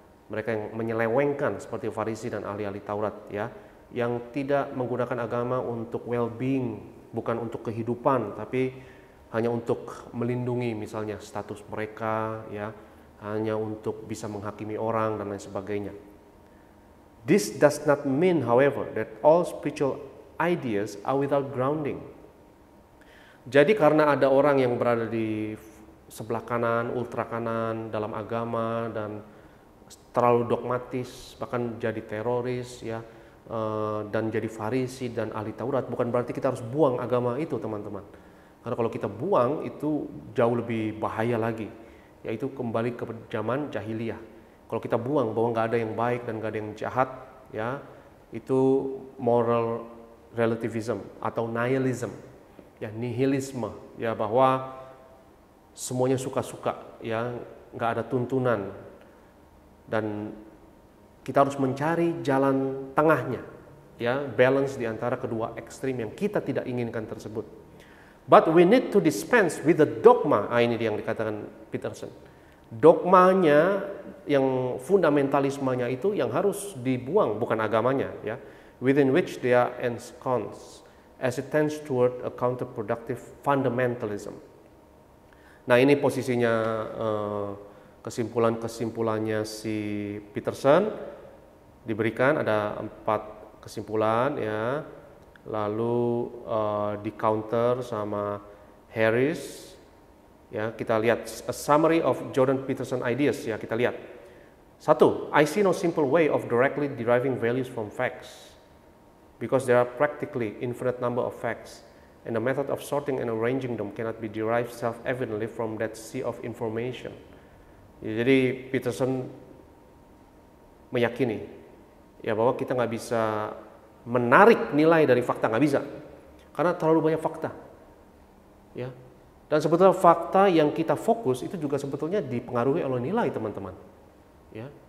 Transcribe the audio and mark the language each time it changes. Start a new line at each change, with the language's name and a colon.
Indonesian: mereka yang menyelewengkan seperti Farisi dan ahli-ahli Taurat, ya, yang tidak menggunakan agama untuk well-being, bukan untuk kehidupan, tapi hanya untuk melindungi misalnya status mereka, ya, hanya untuk bisa menghakimi orang dan lain sebagainya.
English: This does not mean, however, that all spiritual ideas are without grounding.
Indonesian: Jadi karena ada orang yang berada di sebelah kanan, ultra kanan dalam agama dan terlalu dogmatis, bahkan jadi teroris, ya, dan jadi Farisi dan ahli Taurat, bukan berarti kita harus buang agama itu, teman-teman. Karena kalau kita buang itu jauh lebih bahaya lagi, yaitu kembali ke zaman jahiliyah. Kalau kita buang bahwa nggak ada yang baik dan nggak ada yang jahat, ya, itu moral relativism atau nihilism, ya, nihilisme, ya, bahwa semuanya suka-suka, ya, nggak ada tuntunan, dan kita harus mencari jalan tengahnya, ya, balance di antara kedua ekstrim yang kita tidak inginkan tersebut.
English: But we need to dispense with the dogma.
Indonesian: Ini yang dikatakan Peterson. Dogmanya, yang fundamentalismenya itu yang harus dibuang, bukan agamanya, ya,
English: within which they are ensconced, as it tends toward a counterproductive fundamentalism.
Indonesian: Nah, ini posisinya kesimpulannya si Peterson diberikan, ada 4 kesimpulan, ya. Lalu di counter sama Harris, ya, kita lihat
English: a summary of Jordan Peterson ideas,
Indonesian: ya, kita lihat.
English: 1, I see no simple way of directly deriving values from facts because there are practically infinite number of facts and the method of sorting and arranging them cannot be derived self-evidently from that sea of information.
Indonesian: Jadi Peterson meyakini, ya, bahwa kita nggak bisa menarik nilai dari fakta, nggak bisa, karena terlalu banyak fakta, ya. Dan sebetulnya fakta yang kita fokus itu juga sebetulnya dipengaruhi oleh nilai, teman-teman, ya.